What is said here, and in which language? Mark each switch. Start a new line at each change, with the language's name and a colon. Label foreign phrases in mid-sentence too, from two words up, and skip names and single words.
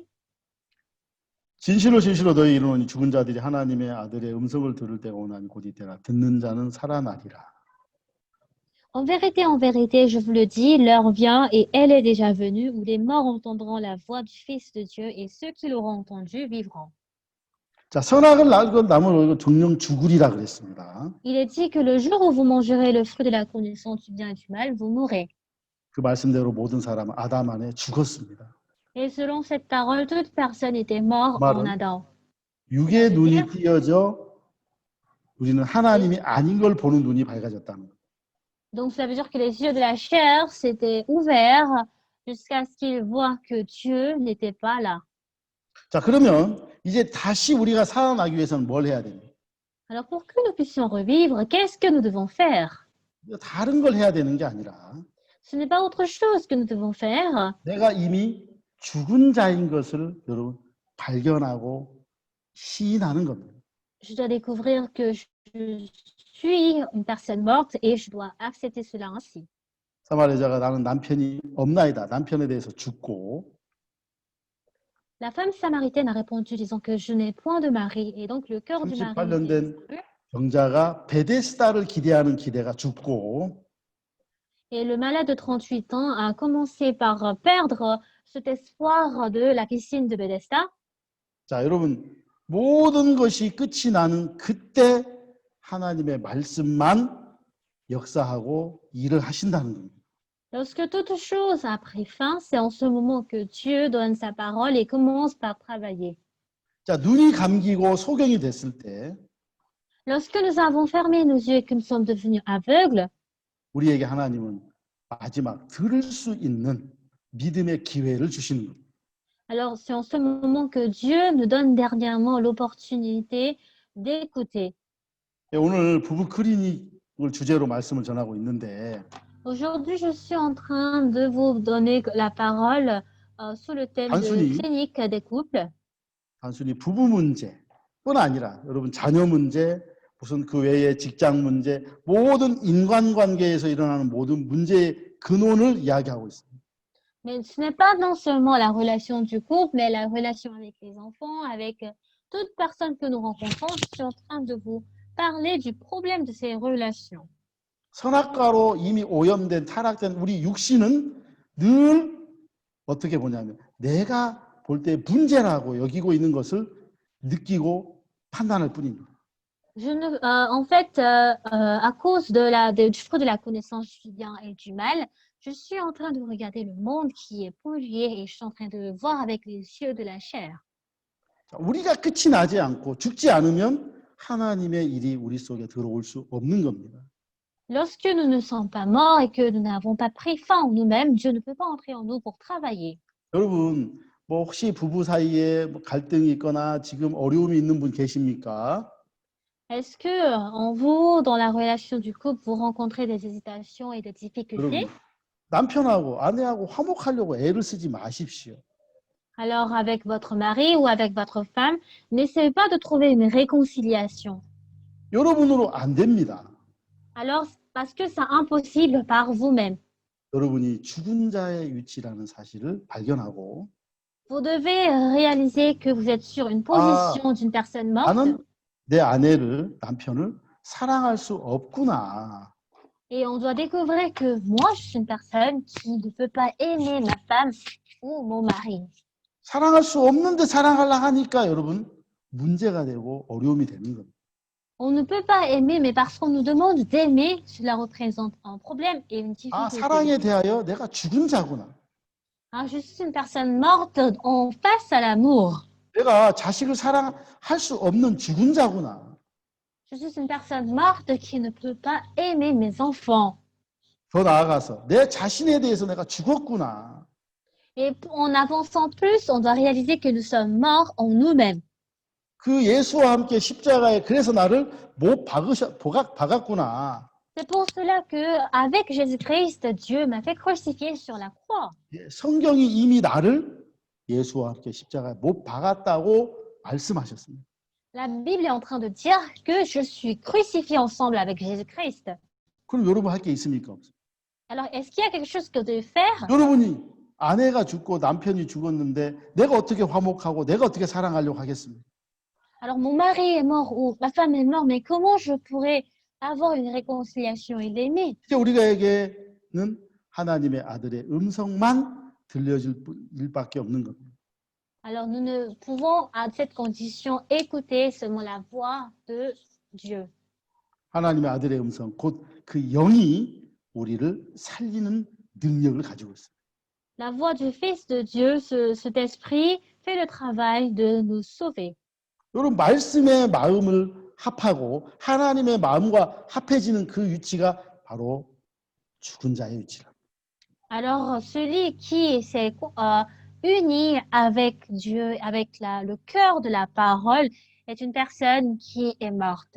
Korean: 진실로 진실로 너희 이르노니 죽은 자들이 하나님의 아들의 음성을 들을 때가 오나니 곧 이때라 듣는 자는 살아나리라.
French: En vérité, je vous le dis, l'heure vient et elle est déjà venue où les morts entendront la voix du Fils de Dieu et ceux qui l'auront entendu vivront.
Korean: 자, 선악을 알고 남을 정령 죽으리라 그랬습니다.
French: Il est dit que le jour où vous mangerez le fruit de la connaissance du bien et du mal, vous mourrez.
Korean: 그 말씀대로 모든 사람은 아담 안에 죽었습니다.
French: Et selon cette parole, toute personne était morte en
Korean: 말은
French: Adam.
Korean: 육의 눈이 띄어져 우리는 하나님이 아닌 걸 보는 눈이 밝아졌다는 거.
French: Donc, cela veut dire que les yeux de la chair s'étaient ouverts jusqu'à ce qu'ils voient que Dieu n'était pas là.
Korean: 자, 그러면 이제 다시 우리가 살아나기 위해서는 뭘 해야 됩니까?
French: Alors, pour que nous puissions revivre, qu'est-ce que nous devons faire?
Korean: 다른 걸 해야 되는 게 아니라
French: Ce n'est pas autre chose que nous devons faire.
Korean: 내가 이미 죽은 자인 것을 여러분 발견하고 시인하는 겁니다.
French: Je dois découvrir que je suis une personne morte et je dois accepter cela ainsi.
Korean: 사마리 여자가 나는 남편이 없나이다. 남편에 대해서 죽고
French: La femme samaritaine a répondu disant que je n'ai point de mari et donc le cœur du mari
Korean: 38년
French: était
Korean: 된
French: exclu.
Korean: 병자가 베데스다를 기대하는 기대가 죽고
French: Et le malade de 38 ans a commencé par perdre cet espoir de la piscine de Bethesda.
Korean: 자, 여러분 모든 것이 끝이 나는 그때 하나님의 말씀만 역사하고 일을 하신다는 겁니다.
French: Lorsque toute chose a pris fin, c'est en ce moment que Dieu donne sa parole et commence par travailler.
Korean: 자, 눈이 감기고 소경이 됐을 때
French: Lorsque nous avons fermé nos yeux et que nous sommes devenus aveugles,
Korean: 우리에게 하나님은 마지막 들을 수 있는 믿음의 기회를 주시는 겁니다.
French: alors c'est en ce moment que Dieu nous donne dernièrement l'opportunité d'écouter.
Korean: 오늘 부부 클리닉을 주제로 말씀을 전하고 있는데
French: Aujourd'hui, je suis en train de vous donner la parole sous le thème
Korean: 단순히
French: de clinique des couples.
Korean: 단순히 부부 문제뿐 아니라 여러분 자녀 문제, 무슨 그 외에 직장 문제, 모든 인간관계에서 일어나는 모든 문제의 근원을 이야기하고 있습니다.
French: Mais ce n'est pas non seulement la relation du couple, mais la relation avec les enfants, avec toute personne que nous rencontrons. Je suis en train de vous parler du problème de ces relations.
Korean: 선악과로 이미 오염된 타락된 우리 육신은 늘 어떻게 보냐면 내가 볼 때 문제라고 여기고 있는 것을 느끼고 판단할 뿐입니다.
French: En fait, à cause du fruit de la connaissance du bien et du mal, je suis en train de regarder le monde qui est pollué et je suis en train de le voir avec les yeux de la chair.
Korean: 자, 우리가 끝이 나지 않고 죽지 않으면 하나님의 일이 우리 속에 들어올 수 없는 겁니다.
French: Lorsque nous ne sommes pas morts et que nous n'avons pas pris fin en nous-mêmes, Dieu ne peut pas entrer en nous pour travailler.
Korean: 여러분, 뭐 혹시 부부 사이에 뭐 갈등이 있거나 지금 어려움이 있는 분 계십니까?
French: Est-ce que en vous, dans la relation du couple, vous rencontrez des hésitations et des difficultés?
Korean: 여러분, 남편하고 아내하고 화목하려고 애를 쓰지 마십시오.
French: Alors, avec votre mari ou avec votre femme, n'essayez pas de trouver une réconciliation.
Korean: 여러분으로 안 됩니다.
French: Alors, parce que c'est impossible par vous-même.
Korean: 여러분이 죽은 자의 위치라는 사실을 발견하고
French: Vous devez réaliser que vous êtes sur une position d'une personne morte
Korean: 나는 내 아내를, 남편을 사랑할 수 없구나.
French: et on doit découvrir que moi, je suis une personne qui ne peut pas aimer ma femme ou mon mari.
Korean: 사랑할 수 없는데 사랑하려 하니까 여러분 문제가 되고 어려움이 되는 겁니다.
French: On ne peut pas aimer, mais parce qu'on nous demande d'aimer, cela représente un problème et une
Korean: 아,
French: difficulté.
Korean: 사랑에 대하여 내가 죽은 자구나.
French: Ah, je suis une personne morte en face à l'amour.
Korean: 내가 자식을 사랑할 수 없는 죽은 자구나.
French: Je suis une personne morte qui ne peut pas aimer mes enfants.
Korean: 더 나아가서 내 자신에 대해서 내가 죽었구나.
French: Et en avançant plus, on doit réaliser que nous sommes morts en nous-mêmes.
Korean: 그 예수와 함께 십자가에 그래서 나를 못 박았구나.
French: C'est pour cela que, avec Jésus-Christ, Dieu m'a fait crucifier sur la croix.
Korean: 예, 성경이 이미 나를 예수와 함께 십자가에 못 박았다고 말씀하셨습니다.
French: La Bible est en train de dire que je suis crucifié ensemble avec Jésus-Christ.
Korean: 그럼 여러분 할 게 있습니까? 없습니까?
French: Alors, est-ce qu'il y a quelque chose que je dois faire?
Korean: 여러분이 아내가 죽고 남편이 죽었는데 내가 어떻게 화목하고 내가 어떻게 사랑하려고 하겠습니까?
French: Alors, mon mari est mort ou ma femme est morte, mais comment je pourrais avoir une réconciliation et l'aimer?
Korean: 이제 우리가에게는 하나님의 아들의 음성만 들려질 일밖에 없는 겁니다.
French: Alors, nous ne pouvons, à cette condition, écouter seulement la voix de Dieu.
Korean: 하나님의 아들의 음성, 곧 그 영이 우리를 살리는 능력을 가지고 있습니다.
French: La voix du Fils de Dieu, cet esprit, fait le travail de nous sauver.
Korean: 여러분 말씀의 마음을 합하고 하나님의 마음과 합해지는 그 위치가 바로 죽은 자의 위치라.
French: Alors, celui qui s'est uni avec Dieu, avec le cœur de la parole, est une personne qui est morte.